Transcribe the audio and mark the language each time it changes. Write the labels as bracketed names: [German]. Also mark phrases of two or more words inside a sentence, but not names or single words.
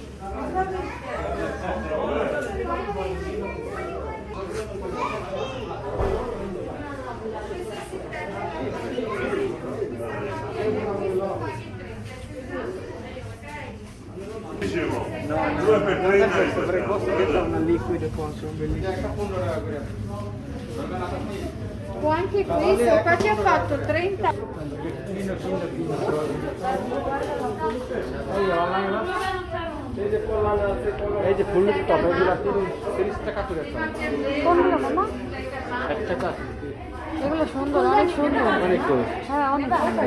[Italian] Dicevo, 2 per 30 è questa. liquido qua, sono bellissimo. Può anche questo, qua ci ha fatto 30. [Bangla] এই যে [English] full top [Bangla] এগুলো 30 টাকা করে দাম। কোনগুলো মামা? 60 টাকা। এগুলো সুন্দর, অনেক সুন্দর। অনেক করে। হ্যাঁ, অনেক সুন্দর।